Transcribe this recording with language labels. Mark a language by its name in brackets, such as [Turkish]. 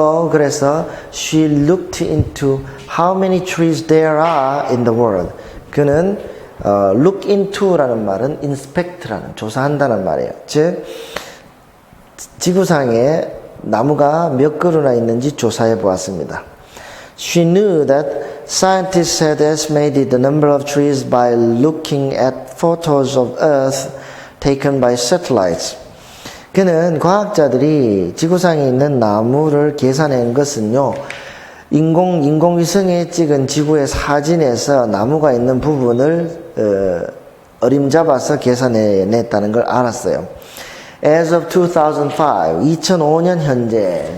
[Korean] 그래서 [English] she looked into how many trees there are in the world. [Korean] 그는 [English] look into [Korean] 라는 말은 inspect라는 조사한다는 말이에요. 즉 지구상에 나무가 몇 그루나 있는지 조사해 보았습니다. [English] She knew that scientists had estimated the number of trees by looking at photos of Earth taken by satellites. [Korean] 그는 과학자들이 지구상에 있는 나무를 계산한 것은요, 인공위성에 찍은 지구의 사진에서 나무가 있는 부분을 어림잡아서 계산해냈다는 걸 알았어요. [English] As of [Korean] 2005년 현재.